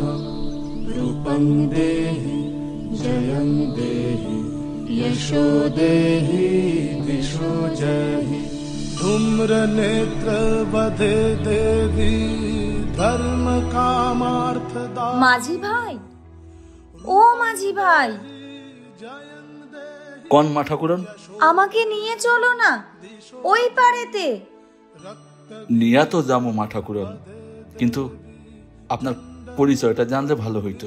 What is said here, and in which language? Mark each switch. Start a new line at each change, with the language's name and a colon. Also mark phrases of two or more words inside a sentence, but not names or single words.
Sanskrit: रूपं देहि जयं देहि यशो देहि दिशो जहि। धूम्र नेत्र वधे देवी धर्म कामार्थदा।
Bangla: মাঝি ভাই, ও মাঝি ভাই, কোন মা ঠাকুরন? আমাকে নিয়ে চলো না ওই পারেতে। নিয়া তো যাবো মা ঠাকুরন, কিন্তু আপনার পরিচয়টা জানলে ভালো হইতো।